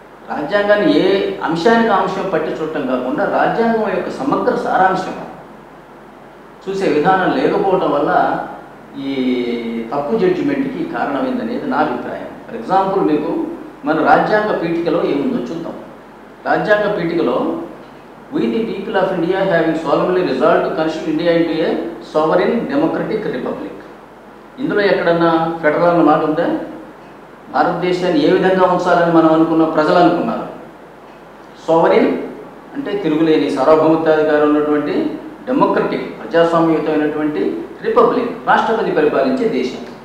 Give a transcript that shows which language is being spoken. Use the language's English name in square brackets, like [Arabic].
[Telugu] రాజ్యాంగాన్ని ఏ అంశానికి అంశం పట్టి చూడటం కాకుండా రాజ్యాంగం యొక్క సమగ్ర సారాంశం చూసే విధానం లేకపోవటం వల్ల ఈ తప్పు జడ్జిమెంట్కి కారణమైందనేది నా అభిప్రాయం. ఫర్ ఎగ్జాంపుల్ మీకు మన రాజ్యాంగ పీఠికలో ఏముందో చూద్దాం. రాజ్యాంగ పీఠికలో [English] we the people of India having solemnly resolved to constitute India into a sovereign democratic republic. [Telugu] ఇందులో ఎక్కడన్నా ఫెడరల్ అన్న మాట ఉందా? భారతదేశాన్ని ఏ విధంగా ఉంచాలని మనం అనుకున్న ప్రజలు అనుకున్నారు. సోవరిన్ అంటే తిరుగులేని సార్వభౌమత్వాధికారం ఉన్నటువంటి డెమోక్రటిక్ ప్రజాస్వామ్యయుతమైనటువంటి రిపబ్లిక్, రాష్ట్రపతి పరిపాలించే దేశం.